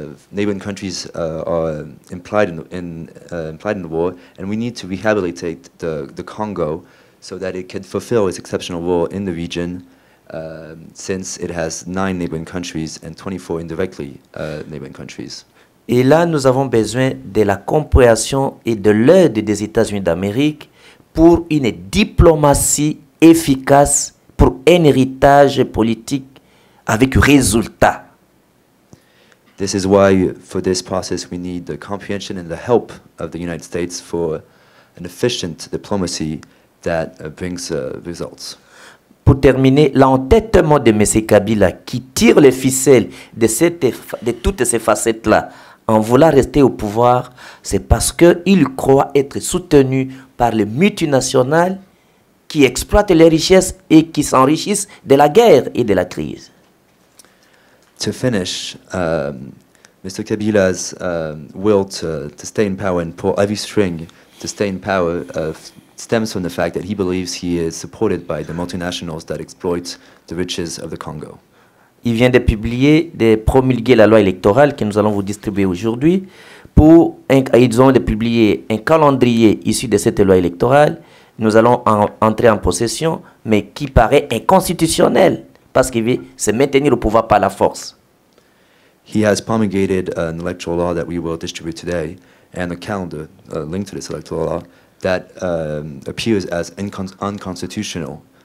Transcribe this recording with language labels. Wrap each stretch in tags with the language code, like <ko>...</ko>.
<en>neighboring countries are implied in the war, and we need to rehabilitate the Congo so that it can fulfill its exceptional role in the region, since it has 9 neighboring countries and 24 indirectly neighboring countries.</en> <fr>Et là, nous avons besoin de la compréhension et de l'aide des États-Unis d'Amérique pour une diplomatie efficace, pour un héritage politique avec résultat.</fr> <en>This is why, for this process, we need the comprehension and the help of the United States for an efficient diplomacy that brings results.</en> <fr>Pour terminer, l'entêtement de M. Kabila qui tire les ficelles de toutes ces facettes-là en voulant rester au pouvoir, c'est parce qu'il croit être soutenu par les multinationales qui exploitent les richesses et qui s'enrichissent de la guerre et de la crise.</fr> <en>To finish, Mr. Kabila's will to stay in power and pull every string to stay in power stems from the fact that he believes he is supported by the multinationals that exploit the riches of the Congo.</en> <fr>Il vient de publier, de promulguer la loi électorale que nous allons vous distribuer aujourd'hui. Ils ont publié un calendrier issu de cette loi électorale. Nous allons entrer en possession, mais qui paraît inconstitutionnel parce qu'il veut se maintenir au pouvoir par la force.</fr> <en>He has promulgated an electoral law that we will distribute today, and a calendar linked to this electoral law that appears as unconstitutional.</en>